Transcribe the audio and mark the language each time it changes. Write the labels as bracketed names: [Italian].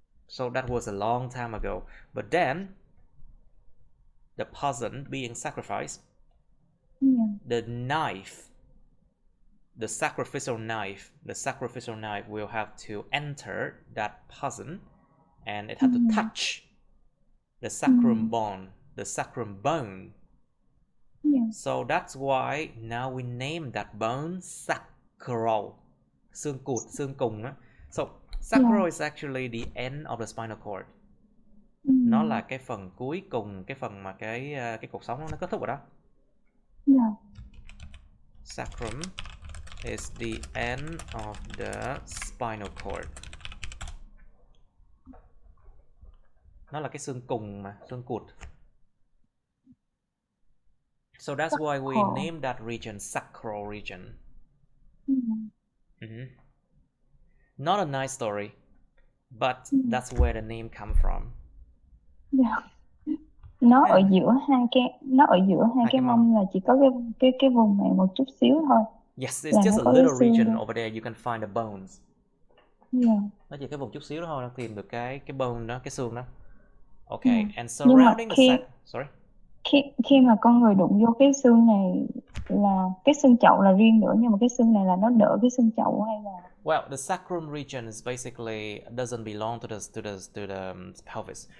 [English] So that was a long time ago. But then the person being sacrificed, the sacrificial knife will have to enter that person, and it had to touch the sacrum bone. So that's why now we name that bone sacral. [Vietnamese] Xương cùn á. [English] So sacral is actually the end of the spinal cord. [Vietnamese] Nó là cái phần cuối cùng, cái phần mà cái cột sống nó kết thúc rồi đó. [English] Sacrum is the end of the spinal cord. [Vietnamese] Nó là cái xương cùn mà, xương cụt. [English] So that's why we named that region sacral region. Not a nice story, but that's where the name come from. [Vietnamese] Nó ở giữa hai cái mông là chỉ có cái vùng này một chút xíu thôi. [English] Yes, it's just a little region over there. You can find the bones. [Vietnamese] Nó chỉ cái vùng chút xíu đó thôi, nó tìm được cái bone đó, cái xương đó. [English] Okay, and surrounding sorry. [Vietnamese] Khi mà con người đụng vô cái xương này là cái xương chậu là riêng nữa, nhưng mà cái xương này là nó đỡ cái xương chậu hay là? [English] Well, the sacrum region is basically doesn't belong to the pelvis.